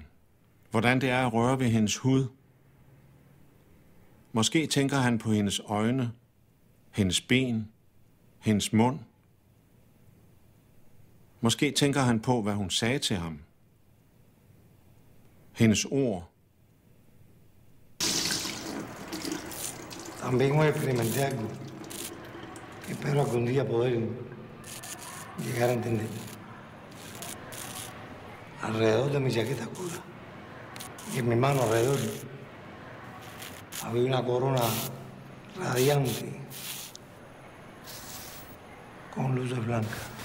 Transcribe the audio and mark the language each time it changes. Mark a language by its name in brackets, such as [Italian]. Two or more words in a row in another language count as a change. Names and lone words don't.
[Danish] Hvordan det er at røre ved hendes hud. Måske tænker han på hendes øjne, hendes ben, hendes mund. Måske tænker han på, hvad hun sagde til ham. Hendes ord. [Spanish] También hoy experimenté algo que espero algún día poder llegar a entender. Alrededor de mi chaqueta oscura y en mi mano alrededor había una corona radiante con luces blancas.